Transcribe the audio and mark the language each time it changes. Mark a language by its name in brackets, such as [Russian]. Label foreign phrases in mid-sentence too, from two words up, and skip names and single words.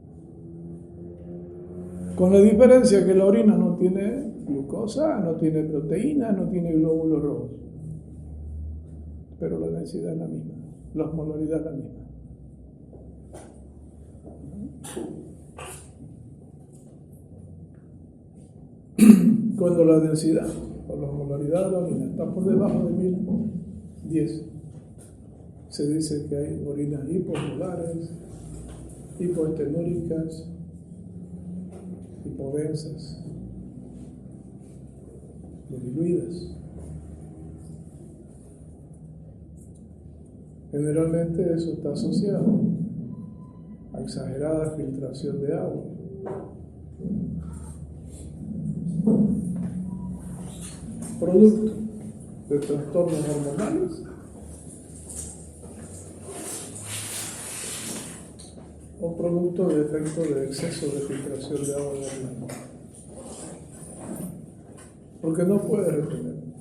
[Spanish] Con la diferencia que la orina no tiene glucosa, no tiene proteína, no tiene glóbulos rojos, pero la densidad es la misma, la osmolaridad es la misma. Cuando la densidad o la osmolaridad de la orina está por debajo de 1010, se dice que hay orinas hiposmolares, hipoestenúricas, hipodensas, diluidas. Generalmente eso está asociado a exagerada filtración de agua, producto de trastornos hormonales o producto de efecto de exceso de filtración de agua de la orina, porque no puede retener.